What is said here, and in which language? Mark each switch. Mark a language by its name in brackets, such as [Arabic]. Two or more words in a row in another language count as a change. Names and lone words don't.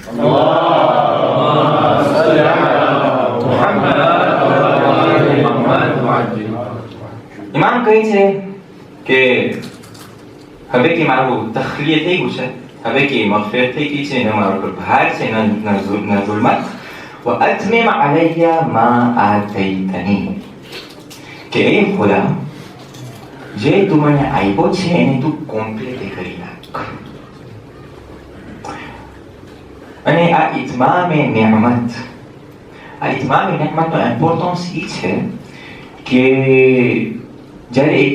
[Gujarati] ઇમામ કહે છે કે હવે કે મારું તખલીય થઈ ગયું છે, હવે કે મગફિરત થઈ ગઈ છે, ન મારા પર ભાર છે, ન ઝુલ્મત. [Arabic] وأتمم علي ما آتيتني. [Gujarati] કે એ ખુદા, જે તું મને આપ્યો છે એને તું કોમ્પ્લીટ કરી નાખ. અને આ ઇતમામે નેમતનો ઇમ્પોર્ટન્સ એ છે કે જ્યારે એક